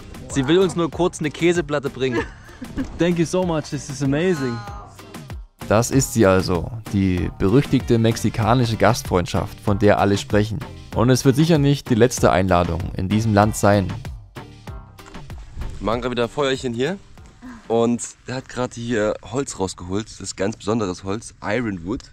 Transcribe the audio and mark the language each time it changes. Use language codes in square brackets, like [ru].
[de] Sie will uns nur kurz eine Käseplatte bringen. [en] Thank you so much, this is amazing. [de] Das ist sie also, die berüchtigte mexikanische Gastfreundschaft, von der alle sprechen. Und es wird sicher nicht die letzte Einladung in diesem Land sein. Wir machen gerade wieder ein Feuerchen hier und der hat gerade hier Holz rausgeholt. Das ist ganz besonderes Holz, Ironwood